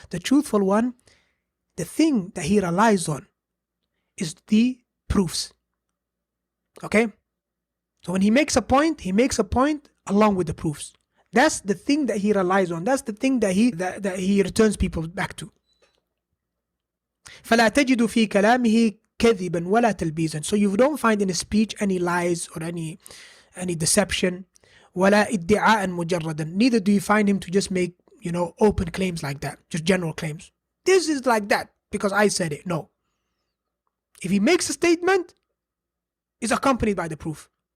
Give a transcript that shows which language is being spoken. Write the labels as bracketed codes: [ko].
[en] The truthful one, the thing that he relies on is the proofs. Okay? So when he makes a point along with the proofs. That's the thing that he relies on. That's the thing that he returns people back to. [ar] فلا تجد في كلامه كذبا ولا تلبيسا. [en] So you don't find in his speech any lies or any deception. [ar] ولا ادعاء مجردا. [en] Neither do you find him to just make, open claims like that, just general claims. This is like that because I said it. No. If he makes a statement, it's accompanied by the proof.